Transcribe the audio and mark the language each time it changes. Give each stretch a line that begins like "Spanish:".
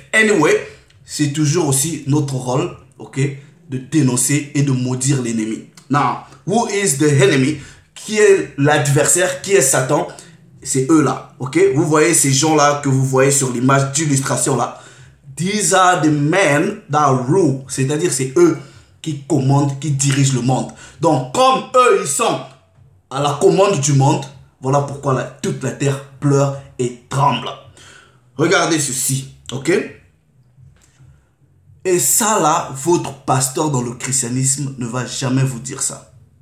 French: Anyway, c'est toujours aussi notre rôle, ok? De dénoncer et de maudire l'ennemi.
English: Now, who is the enemy?
French: Qui est l'adversaire? Qui est Satan? C'est eux là, ok? Vous voyez ces gens là que vous voyez sur l'image d'illustration là.
English: These are the men that rule.
French: C'est-à-dire c'est eux qui commandent, qui dirigent le monde. Donc comme eux ils sont à la commande du monde, voilà pourquoi toute la terre pleure et tremble. Regardez ceci, ok? Et ça là, votre pasteur dans le christianisme ne va jamais vous dire ça.